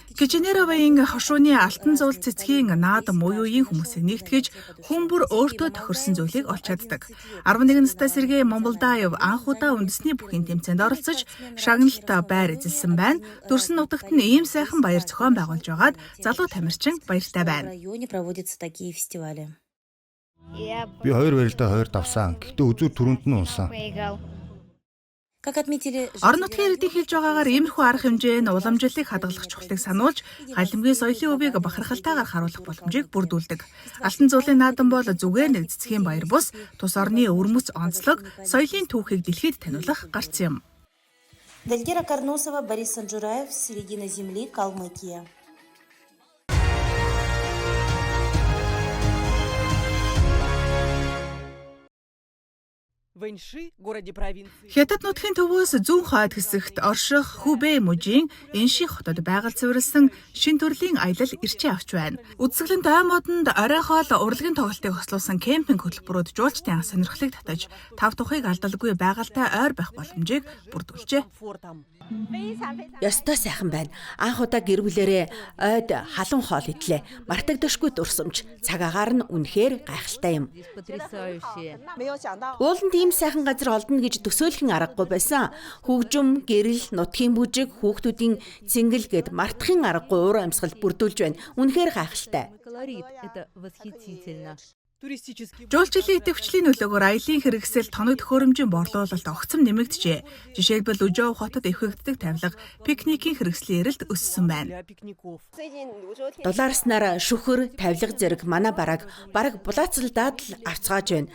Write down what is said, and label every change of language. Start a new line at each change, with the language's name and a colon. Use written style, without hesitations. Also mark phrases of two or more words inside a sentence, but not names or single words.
Mongolian: Киченеровын хошууны алтан зуул цэцгийн наадам уюугийн хүмүүсийг нэгтгэж хүн бүр өөртөө тохирсон зүйлийг олж чаддаг. 11 настай Сергей Момолдаев анх удаа үндэсний бүхий тэмцээнд оролцож шагналт байр эзэлсэн байна. Дүрсэн нутагт нь ийм сайхан баяр зохион байгуулж байгаад залуу тамирчин баяртай
Russian: в
Mongolian: байна.
Russian: районе проводятся такие фестивали.
Mongolian: Би 2 барилдаа 2 давсан. Гэхдээ үзүүр түрүүнд нь унсан.
Russian: Как отметили
Mongolian: Орон нутгийн иргэдийн хэлж байгаагаар иймэрхүү арга хэмжээ нь уламжлалыг хадгалах чухлыг сануулж, халимгийн соёлын өвийг бахархалтайгаар харуулах боломжийг бүрдүүлдэг. Алтан зуулын наадам бол зүгээр нэг цэцгийн баяр бус, тус орны өвөрмөц онцлог, соёлын түүхийг дэлхийд таниулах гарц юм. Дальгера Карнусова, Борис Санжураев, «Середина земли», Калмыкия.
Russian: В Эньши, городе провинции.
Mongolian: Хятад нутгийн төвөөс зүүн хойд хэсэгт орших Хубэй мужийн Энши хотод байгальд цэвэрлсэн шин төрлийн аялал ирчээ авч байна. Үзэсгэлэнт аймууданд орой хоол урлагийн тоглолтыг хослуулсан кемпинг хөтөлбөрүүд жуулчдын сонирхлыг татаж, тав тухыг алдалгүй байгальтай ойр байх боломжийг бүрдүүлжээ. Фортом. Ёстой сайхан байна. Анх удаа гэр бүлэрээ ойд халуун хоол идлээ. Мартагдашгүй дурсамж. Цаг агаар нь үнэхээр гайхалтай юм.
Russian: Здесь потрясающе.
Mongolian: Ууланд ийм сайхан газар олдно гэж төсөөлөх аргагүй байсан. Хөгжим, гэрэл, нутгийн бүжиг, хүүхдүүдийн цэнгэл гэд мартахын аргагүй уур амьсгал бүрдүүлж байна. Үнэхээр гайхалтай.
Russian: Колорит. Это восхитительно. Туристический
Mongolian: Жуулчлалын идэвхжлийн нөлөөгөөр аялын хэрэгсэл тоног төхөөрөмжийн борлуулалт огцом нэмэгдэжээ. Жишээлбэл Үжөө хотод эвхэгддэг тавилга, пикникийн хэрэгслийн эрэлт өссөн байна.
Russian: для пикников.
Mongolian: Дулаарснаар шүхэр, тавилга зэрэг манай бараг булаацалдаад л авцгааж байна.